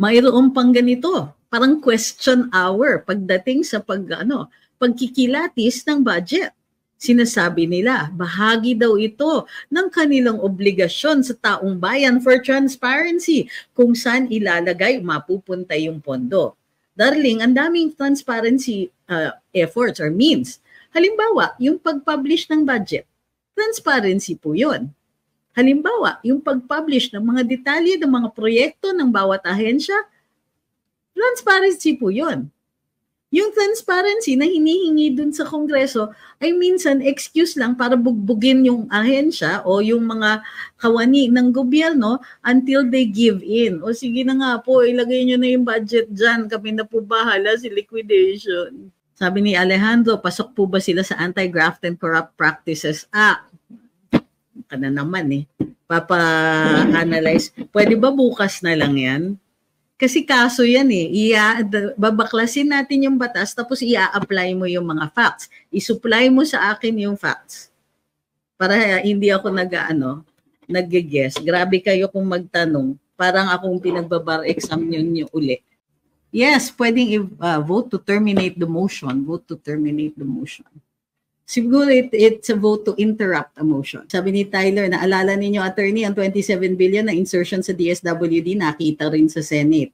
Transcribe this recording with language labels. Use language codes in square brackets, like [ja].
[tl] Mayroon pang ganito, parang question hour pagdating sa pagkikilatis ng budget. Sinasabi nila, bahagi daw ito ng kanilang obligasyon sa taong bayan for transparency kung saan ilalagay, mapupunta yung pondo. Darling, ang daming transparency efforts or means. Halimbawa, yung pag-publish ng budget, transparency po yun. Halimbawa, yung pag-publish ng mga detalye ng mga proyekto ng bawat ahensya, transparency po yun. Yung transparency na hinihingi dun sa Kongreso ay minsan excuse lang para bugbugin yung ahensya o yung mga kawani ng gobyerno until they give in. O sige na nga po, ilagay nyo na yung budget dyan, kami na po bahala si liquidation. Sabi ni Alejandro, pasok po ba sila sa anti-graft and corrupt practices? Kana naman Papa-analyze. Pwede ba bukas na lang yan? Kasi kaso yan babaklasin natin yung batas tapos ia-apply mo yung mga facts. I-supply mo sa akin yung facts. Para hindi ako nag-guess. Grabe kayo kung magtanong. Parang akong pinagbabar exam nyo uli. [en] Yes, pwedeng vote to terminate the motion. Vote to terminate the motion. Siguro it's a vote to interrupt a motion. [tl] Sabi ni Tyler, naalala ninyo, attorney, ang 27 billion na insertion sa DSWD, nakita rin sa Senate.